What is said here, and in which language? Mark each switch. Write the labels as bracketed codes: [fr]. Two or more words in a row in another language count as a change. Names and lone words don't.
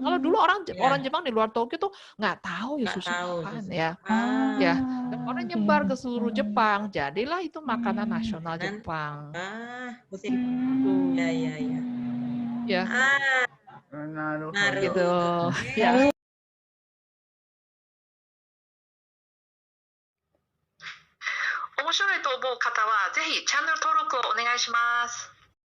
[id] Kalau dulu orang Jepang di luar Tokyo tuh nggak tahu ya sushi apaan ya. Ya, orang nyebar ke seluruh Jepang. Jadilah itu makanan nasional Jepang. Begitu. Ya. Gitu. Ya. [ja] 面白いと思う方はぜひチャンネル登録をお願いします。